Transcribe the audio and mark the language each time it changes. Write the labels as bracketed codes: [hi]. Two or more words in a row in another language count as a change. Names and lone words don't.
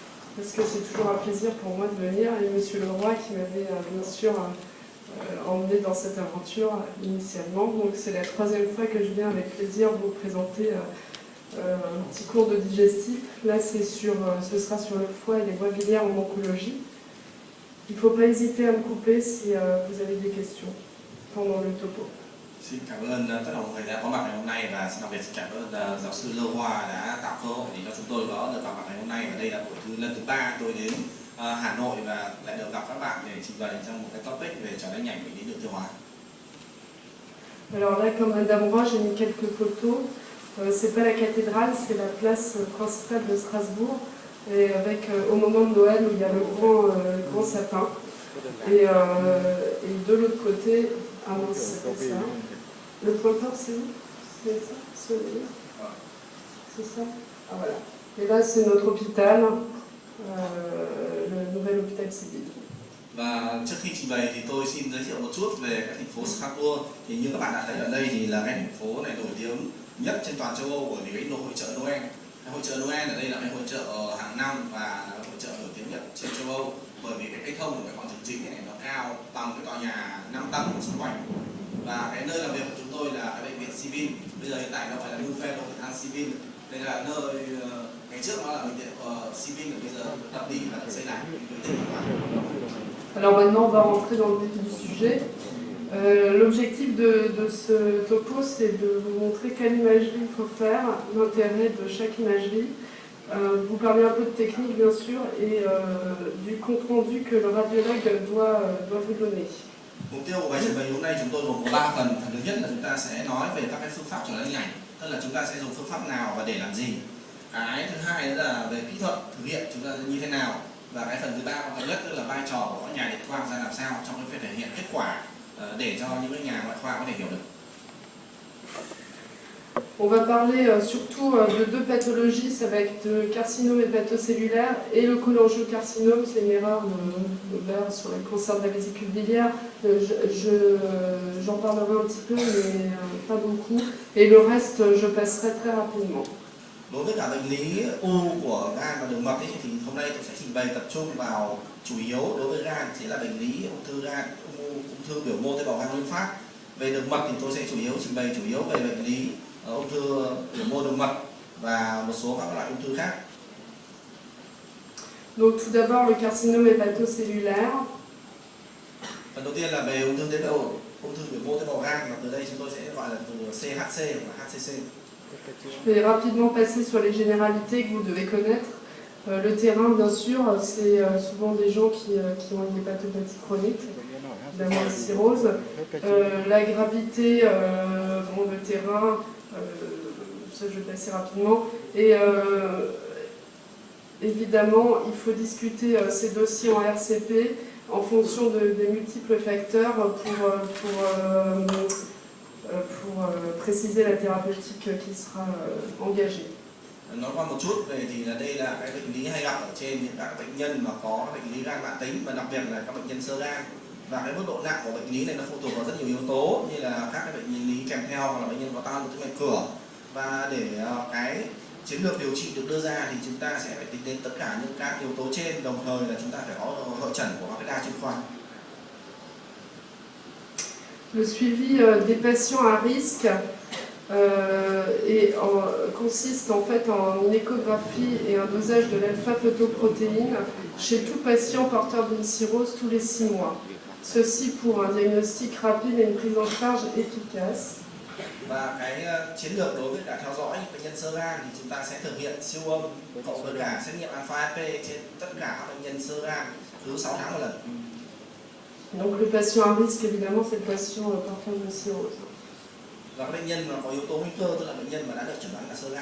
[fr] parce que c'est toujours un plaisir pour moi de venir, et Monsieur Leroy qui m'avait bien sûr emmené dans cette aventure initialement. Donc c'est la troisième fois que je viens avec plaisir vous présenter un petit cours de digestif. Là ce sera sur le foie et les voies biliaires en oncologie. Il ne faut pas hésiter à me couper si vous avez des questions pendant le topo. [vi] Xin cảm ơn tất cả mọi người đã có mặt ngày hôm nay, và đặc biệt xin cảm ơn giáo sư Lê Hoa đã tạo cơ hội để cho chúng tôi có được gặp mặt ngày hôm nay. Và đây là buổi lần thứ 3 tôi đến Hà Nội và lại được gặp các bạn để trình bày trong một cái topic về chẩn đoán nhanh bệnh lý đường tiêu hóa. [fr] Alors là, comme Madame Roy, j'ai mis quelques photos. C'est pas la cathédrale, c'est la place principale de Strasbourg. Et avec, au moment de Noël, où il y a le grand sapin. Et de l'autre côté, ah non, c'est ça. Le pointeur, c'est où? C'est ça? C'est ça? Ah voilà. Et là, c'est notre hôpital, le nouvel hôpital civil. [vi] Và trước khi trình bày thì tôi xin giới thiệu một chút về cái thành phố Strasbourg. Thì như các bạn đã thấy ở đây thì là cái thành phố này nổi tiếng nhất trên toàn châu Âu bởi vì cái hội chợ Noel. Hội chợ Noel ở đây là cái hội chợ hàng năm và hội chợ nổi tiếng nhất trên châu Âu, bởi vì cái thông của cái quảng trường chính này nó cao bằng cái tòa nhà 5 tầng xung quanh. Và cái nơi làm việc của chúng tôi là cái bệnh viện Civil. Bây giờ hiện tại nó gọi là New Fellow Hospital Civil. Đây là nơi ngày trước nó là bệnh viện Civil, bây giờ đập đi và được xây lại. [fr] Alors maintenant, on va rentrer dans le vif du sujet. L'objectif de ce topo, c'est de vous montrer quelle imagerie il faut faire, l'intérêt de chaque imagerie, vous parler un peu de technique bien sûr, et du compte-rendu que le radiologue doit vous donner. [vi] Mục tiêu của bài trình bày hôm nay chúng tôi gồm có 3 phần. Phần thứ nhất là chúng ta sẽ nói về các cái phương pháp chẩn đoán hình ảnh, tức là chúng ta sẽ dùng phương pháp nào và để làm gì. Cái thứ hai nữa là về kỹ thuật thực hiện chúng ta như thế nào. Và cái phần thứ ba quan trọng nhất tức là vai trò của các nhà điện quang ra làm sao trong cái việc thể hiện kết quả để cho những cái nhà ngoại khoa có thể hiểu được. [fr] On va parler surtout de deux pathologies, ça va être le carcinome hépatocellulaire et le cholangiocarcinome, c'est une erreur de vers sur les cancers de la vésicule biliaire. J'en parlerai un petit peu, mais pas beaucoup. Et le reste, je passerai très rapidement. [vi] Đối với cả bệnh lý u của gan và đường mật ấy, thì hôm nay tôi sẽ trình bày tập trung vào chủ yếu đối với gan sẽ là bệnh lý ung thư gan, ung thư biểu mô tế bào gan nguyên phát. Về đường mật thì tôi sẽ trình bày chủ yếu về bệnh lý ung thư biểu mô đường mật và một số các loại ung thư khác. [fr] Donc tout d'abord le carcinome hépatocellulaire. [vi] Phần đầu tiên là về ung thư biểu mô tế bào gan, và từ đây chúng tôi sẽ gọi là từ CHC và HCC. [fr] Je vais rapidement passer sur les généralités que vous devez connaître. Le terrain, bien sûr, c'est souvent des gens qui ont une hépatopathie chronique, évidemment la cirrhose. La gravité, bon, le terrain, ça je vais passer rapidement. Et évidemment, il faut discuter ces dossiers en RCP en fonction des multiples facteurs pour préciser la thérapeutique qui sera engagée. [vi] Nói qua một chút về thì là đây là cái bệnh lý hay gặp ở trên những các bệnh nhân mà có bệnh lý gan mãn tính, và đặc biệt là các bệnh nhân xơ gan. Và cái mức độ nặng của bệnh lý này nó phụ thuộc vào rất nhiều yếu tố, như là các cái bệnh lý kèm theo, hoặc là bệnh nhân có tan tĩnh mạch cửa. Và để cái chiến lược điều trị được đưa ra thì chúng ta sẽ phải tính đến tất cả những các yếu tố trên, đồng thời là chúng ta phải có hội chẩn của các cái đa chuyên khoa. [fr] Le suivi des patients à risque consiste en fait en une échographie et un dosage de l'alpha-photoprotéine chez tout patient porteur d'une cirrhose tous les 6 mois. Ceci pour un diagnostic rapide et une prise en charge efficace. [vi] Và cái chiến lược đối với cả theo dõi bệnh nhân xơ gan thì chúng ta sẽ thực hiện siêu âm cộng với cả xét nghiệm alpha FP trên tất cả các bệnh nhân xơ gan cứ 6 tháng một lần. [fr] Donc le patient à risque, évidemment, c'est le patient porteur d'une cirrhose. [vi] Và các bệnh nhân mà có yếu tố nguy cơ, tức là bệnh nhân mà đã được chẩn đoán là xơ gan.